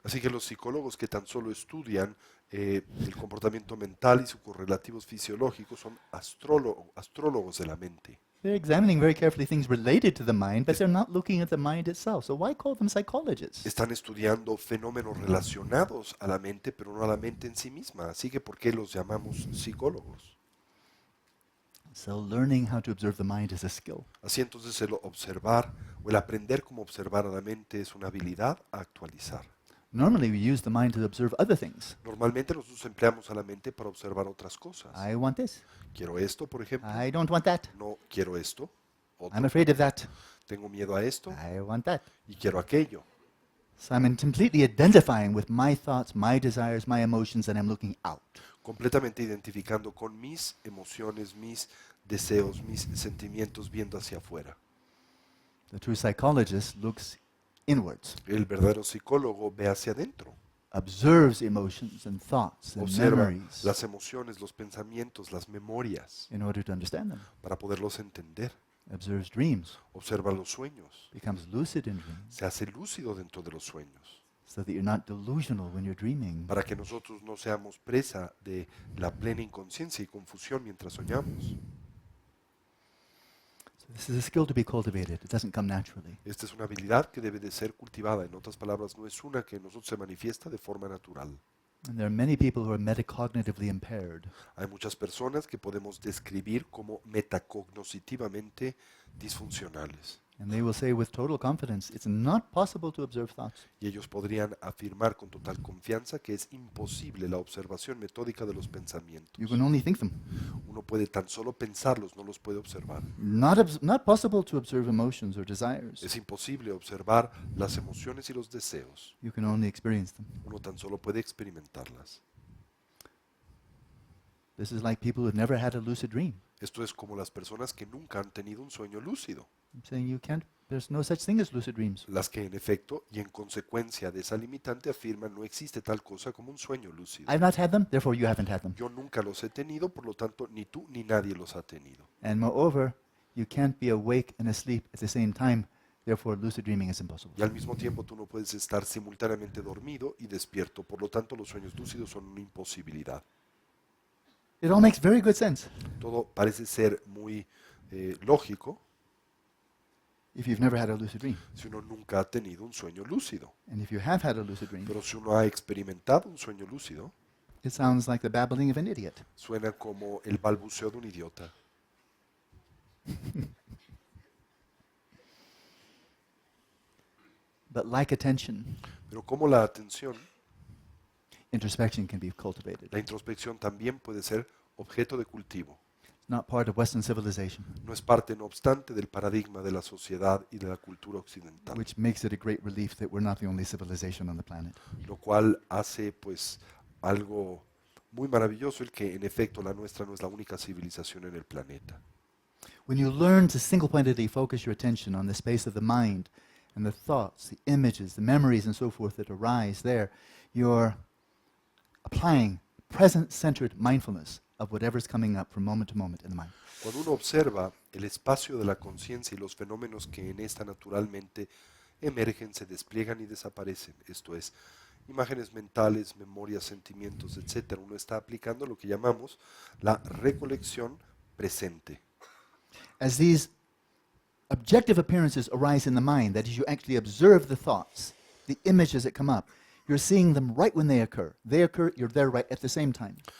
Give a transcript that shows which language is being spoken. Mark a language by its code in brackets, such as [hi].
[es] Así que los psicólogos que tan solo estudian el comportamiento mental y sus correlativos fisiológicos son astrólogos de la mente. [en] They're examining very carefully things related to the mind, but they're not looking at the mind itself. So why call them psychologists? [es] Están estudiando fenómenos relacionados a la mente, pero no a la mente en sí misma. Así que, ¿por qué los llamamos psicólogos? [en] So learning how to observe the mind is a skill. [es] Así entonces el observar o el aprender cómo observar a la mente es una habilidad a actualizar. [en] Normally we use the mind to observe other things. [es] Normalmente nosotros empleamos a la mente para observar otras cosas. [en] I want this. [es] Quiero esto, por ejemplo. [en] I don't want that. [es] No quiero esto. Otro. [en] I'm afraid of that. [es] Tengo miedo a esto [en] I want that. [es] y quiero aquello. [en] So I'm completely identifying with my thoughts, my desires, my emotions, and I'm looking out. [es] Completamente identificando con mis emociones, mis deseos, mis sentimientos, viendo hacia afuera. [en] The true psychologist looks inwards, [es] El verdadero psicólogo ve hacia adentro. [en] observes emotions and thoughts and [es] Observa [en] memories [es] las emociones, los pensamientos, las memorias [en] in order to understand them. [es] para poderlos entender. [en] Observes dreams, [es] Observa los sueños. [en] becomes lucid in dreams, [es] Se hace lúcido dentro de los sueños. [en] so that you're not delusional when you're dreaming. [es] Para que nosotros no seamos presa de la plena inconsciencia y confusión mientras soñamos. [en] So this is a skill to be cultivated. It doesn't come naturally. [es] Esta es una habilidad que debe de ser cultivada. En otras palabras, no es una que en nosotros se manifiesta de forma natural. [en] And there are many people who are metacognitively impaired. [es] Hay muchas personas que podemos describir como metacognitivamente disfuncionales. [en] And they will say with total confidence, it's not possible to observe thoughts. [es] Y ellos podrían afirmar con total confianza que es imposible la observación metódica de los pensamientos. [en] You can only think them. [es] Uno puede tan solo pensarlos, no los puede observar. [en] Not possible to observe emotions or desires. [es] Es imposible observar las emociones y los deseos. [en] You can only experience them. [es] Uno tan solo puede experimentarlas. [en] This is like people who've never had a lucid dream. [es] Esto es como las personas que nunca han tenido un sueño lúcido. [en] I'm saying there's no such thing as lucid dreams. [es] Las que en efecto y en consecuencia de esa limitante afirman no existe tal cosa como un sueño lúcido. [en] I've not had them, therefore you haven't had them. [es] Yo nunca los he tenido, por lo tanto ni tú ni nadie los ha tenido. [en] And moreover, you can't be awake and asleep at the same time, therefore lucid dreaming is impossible. [es] Y al mismo tiempo tú no puedes estar simultáneamente dormido y despierto, por lo tanto los sueños lúcidos son una imposibilidad. [en] It all makes very good sense [es] Todo parece ser muy lógico [en] if you've never had a lucid dream. [es] si uno nunca ha tenido un sueño lúcido. [en] And if you have had a lucid dream, [es] Pero si uno ha experimentado un sueño lúcido, [en] it sounds like the babbling of an idiot. [es] suena como el balbuceo de un idiota. [en] But like attention, [es] Pero como la atención, [en] introspection can be cultivated. [es] La introspección también puede ser objeto de cultivo. [en] It's not part of Western civilization, [es] No es parte, no obstante, del paradigma de la sociedad y de la cultura occidental, [en] which makes it a great relief that we're not the only civilization on the planet. [es] lo cual hace pues algo muy maravilloso el que en efecto la nuestra no es la única civilización en el planeta. [en] When you learn to single-pointedly focus your attention on the space of the mind and the thoughts, the images, the memories, and so forth that arise there, you're applying present-centered mindfulness of whatever's coming up from moment to moment in the mind. [es] Cuando uno observa el espacio de la conciencia y los fenómenos que en esta naturalmente emergen, se despliegan y desaparecen, esto es, imágenes mentales, memorias, sentimientos, etc., uno está aplicando lo que llamamos la recolección presente. [en] As these objective appearances arise in the mind, that is, you actually observe the thoughts, the images that come up, you're seeing them right when they occur. They occur, you're there right at the same time.